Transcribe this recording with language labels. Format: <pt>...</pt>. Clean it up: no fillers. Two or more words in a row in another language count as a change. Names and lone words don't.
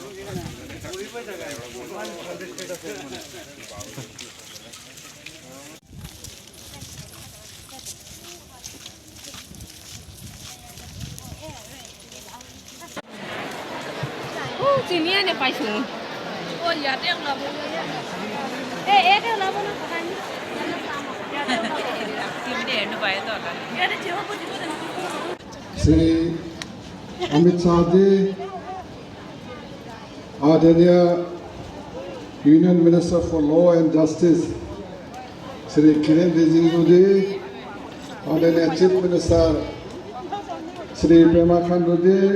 <id>Sini ada payung. Oh iya, dia nggak boleh. Dia nggak boleh pakai.</id> <hi>श्री अमित शाह जी, आदरणीय</hi> <en>union minister for law and justice</en> <hi>श्री किरेन रिजिजू जी, आदरणीय</hi> <en>chief minister</en> <hi>श्री पेमा खांडू जी,</hi>